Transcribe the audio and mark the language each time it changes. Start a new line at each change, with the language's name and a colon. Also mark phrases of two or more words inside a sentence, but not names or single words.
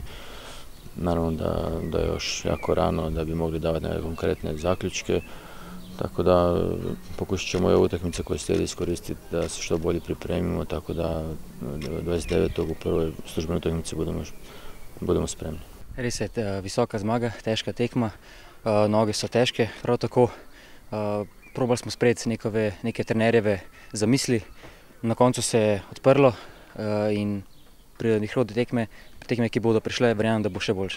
Croatian: Naravno da je još jako rano da bi mogli davati neke konkretne zaključke, tako da pokušat ćemo ove utakmice koje slijedi iskoristiti da se što bolje pripremimo, tako da 29. u prvoj službenoj utakmici budemo spremni.
Slovenian: Res je visoka zmaga, težka tekma, noge so težke, prav tako probali smo sprejeti neke trenerjeve zamisli, na koncu se je odprlo in pri prihodnje tekme, ki bodo prišle, verjamem, da bo še boljše.